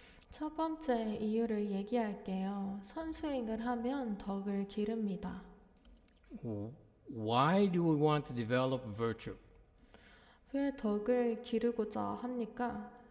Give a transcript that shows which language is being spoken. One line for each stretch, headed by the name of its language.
Korean: 첫 번째 이유를 얘기할게요. 선수행을 하면 덕을 기릅니다.
English: Why do we want to develop virtue?
Korean: 왜 덕을 기르고자 합니까?